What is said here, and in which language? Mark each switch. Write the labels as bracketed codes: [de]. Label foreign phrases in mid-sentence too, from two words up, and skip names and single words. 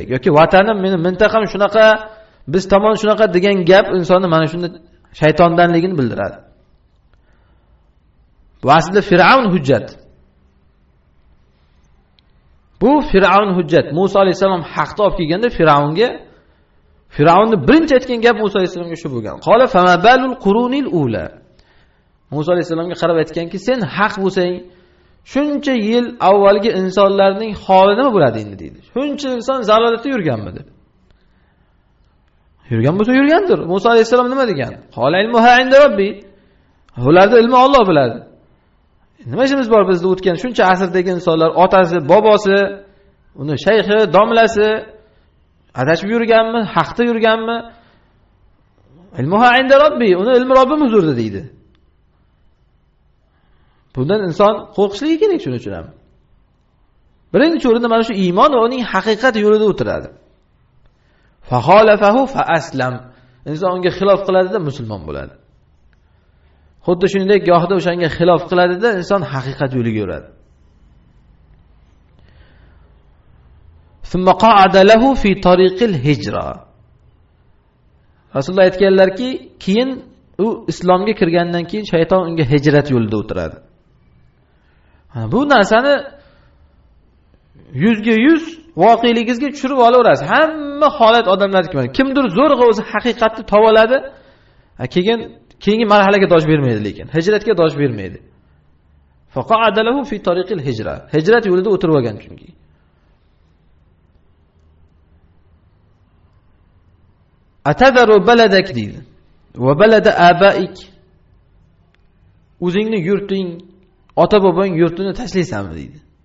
[uz] Yoki vatanim, meni mintaqam shunaqa, biz tomon shunaqa degan gap insonni mana shunda shaytondanligini bildiradi. Bu aslida Fir'avn hujjat. Bu Fir'avn hujjat. Musa alayhisalom haqda olib kelganda Fir'avnni birinchi aytgan gap Musa alayhisalomga shu bo'lgan. [ar] قال فما بال القرون الأولى. [uz] Musa alayhisalomga qarab aytganki, sen haq bo'lsang, shuncha yil avvalgi insonlarning holi nima bo'ladi endi deydi. Shuncha inson zalolatda yurganmidi? Yurgan bo'lsa yurgandir. Musa alayhisalom nima degan? [ar] قال علمها عند ربي. [uz] Ularda ilmi Alloh biladi. Nima ishimiz bor bizda o'tgan shuncha asrdagi insonlar, otasi, bobosi, uni shayxi, domlasi adashib yurganmi, haqda yurganmi? [ar] علمها عند ربي. [uz] Uni ilmi Robbim huzurida deydi. Bundan inson qo'rqishligi kerak shuning uchun ham. Birinchi o'rinda mana shu iymon va uning haqiqat yo'lida o'tiradi. [ar] فخالفه فأسلم. [uz] Inson unga xilof qiladida musulmon bo'ladi. Xuddi shuningdek gohida o'shanga xilof qiladida inson haqiqat yo'liga yuradi. [ar] ثم قعد له في طريق الهجرة. [uz] Rasululloh aytganlarki, keyin u islomga kirgandan keyin shayton unga hijrat yo'lida o'tiradi. Bu narsani 100 ga 100 voqeligingizga tushirib olaverasiz. Hamma holat odamlarniki mana. Kimdir zo'rg'a o'zi haqiqatni tovoladi, keyin keyingi marhalaga dosh bermaydi lekin. Hijratga dosh bermaydi. [ar] فقعد له في طريق الهجرة. [uz] Hijrat yo'lida o'tirib olgan chunki. [ar] أتذر بلدك deydi. وبلد أبيك. [uz] O'zingni yurting, ota-bobong yurtini tashlaysanmi deydi.